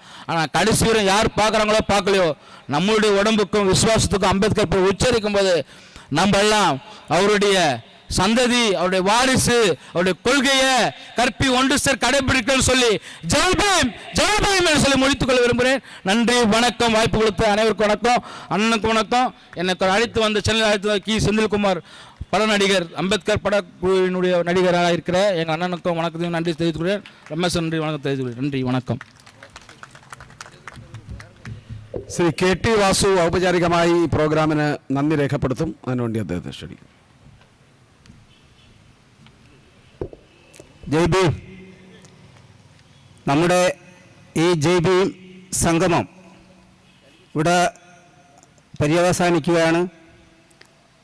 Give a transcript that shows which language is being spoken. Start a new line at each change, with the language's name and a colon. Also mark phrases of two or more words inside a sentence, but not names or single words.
Tamil: ஆனால் கடைசி வரை யார் பார்க்குறாங்களோ பார்க்கலையோ நம்மளுடைய உடம்புக்கும் விசுவாசத்துக்கும் அம்பேத்கர் பேர் உச்சரிக்கும் போது நம்ம எல்லாம் அவருடைய சந்ததி, அவருடைய வாரிசு, அவருடைய கொள்கையை கற்பி ஒன்று சேர் கடைபிடிக்கணும்னு சொல்லி ஜெய் பீம் என்று சொல்லி முடித்துக் கொள்ள விரும்புகிறேன். நன்றி, வணக்கம். வாய்ப்பு கொடுத்த அனைவருக்கும் வணக்கம், அண்ணனுக்கு வணக்கம். எனக்கு அழைத்து வந்த சென்னையில் அழைத்து வந்த கி செந்தில்குமார் பட நடிகர், அம்பேத்கர் படக்குழுவினுடைய நடிகராக இருக்கிற எங்கள் அண்ணனுக்கும் வணக்கத்தையும் நன்றி தெரிவித்துக்கிறேன். ரமேஷ் நன்றி வணக்கம் தெரிவித்துக்கிறேன். நன்றி, வணக்கம்.
Malayalam: ശ്രീ KT വാസു ഔപചാരികമായി ഈ പ്രോഗ്രാമിന് നന്ദി രേഖപ്പെടുത്തും. അതിനുവേണ്ടി അദ്ദേഹത്തെ ക്ഷണിക്കും. ജയ് ഭീം. നമ്മുടെ ഈ ജയ് ഭീം സംഗമം ഇവിടെ പര്യവസാനിക്കുകയാണ്.